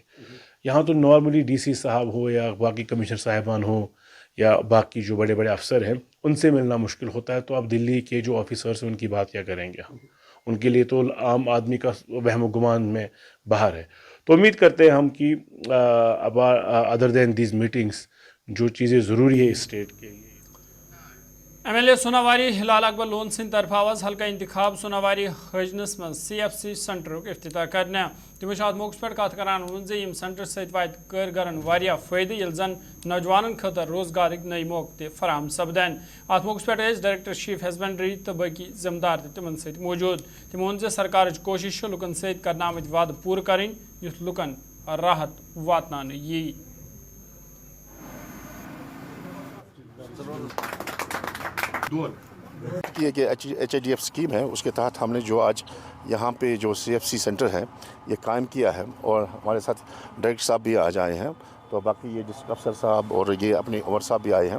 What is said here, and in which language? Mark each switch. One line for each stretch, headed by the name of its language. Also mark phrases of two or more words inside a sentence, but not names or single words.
Urdu: یہاں تو نارملی ڈی سی صاحب ہو یا باقی کمشنر صاحبان ہو یا باقی جو بڑے بڑے افسر ہیں، ان سے ملنا مشکل ہوتا ہے، تو اب دلی کے جو آفیسرس ہیں ان کی بات کیا کریں گے ہم؟ ان کے لیے تو عام آدمی کا وہم و گمان میں باہر ہے. تو امید کرتے ہیں ہم کہ
English: other than these meetings
Urdu: جو چیزیں ضروری ہے اسٹیٹ کے لیے.
Kashmiri: ایم ایل اے سوناواری ہلال اکبر لون سند طرف آواز حلقہ انتخاب سوناواری حجنس من سی ایف سی سینٹرک افتتاح کرنے. تمو ات موقع پہ کت کران وون یم سینٹر ست وات کارگرن واریاہ فائدہ یل زن نوجوانن خاطر روزگارک نئی موقع تہ فراہم سپدن. ات موقع پہ
English: Director Chief Husbandry
Kashmiri: تو باقی ذمہ دار تمن ست موجود. تمو وون سرکار کوشش لکن ست کرن آمت وعدہ پور کریں یتھ لکن راحت واتنان یی.
Urdu: یہ کہ ایچ اے ڈی ایف اسکیم ہے، اس کے تحت ہم نے جو آج یہاں پہ جو سی ایف سی سینٹر ہے یہ قائم کیا ہے، اور ہمارے ساتھ ڈائریکٹر صاحب بھی آج آئے ہیں، تو باقی یہ ڈسٹرکٹ افسر صاحب اور یہ اپنے عمر صاحب بھی آئے ہیں.